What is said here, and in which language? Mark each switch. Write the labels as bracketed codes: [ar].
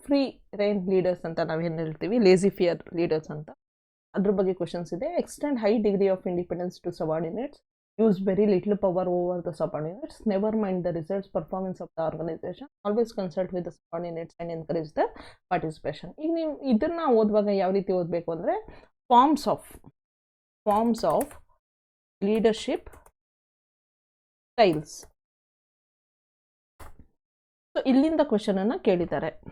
[kn] Free rain leaders ಅಂತ ನಾವೇನು ಹೇಳ್ತೀವಿ, ಲೇಜಿ ಫಿಯರ್ ಲೀಡರ್ಸ್ ಅಂತ, ಅದ್ರ ಬಗ್ಗೆ ಕ್ವೆಶನ್ಸ್ ಇದೆ. [en] Extend high degree of independence to subordinates, use very little power over the subordinates, never mind the results, performance of the organization, always consult with the subordinates and encourage the participation. [kn] ಈಗ ನೀವು ಇದನ್ನು ಓದುವಾಗ ಯಾವ ರೀತಿ ಓದಬೇಕು ಅಂದರೆ, [en] Forms of leadership styles. [kn] So ಇಲ್ಲಿಂದ ಕ್ವೆಶನನ್ನು ಕೇಳಿದ್ದಾರೆ.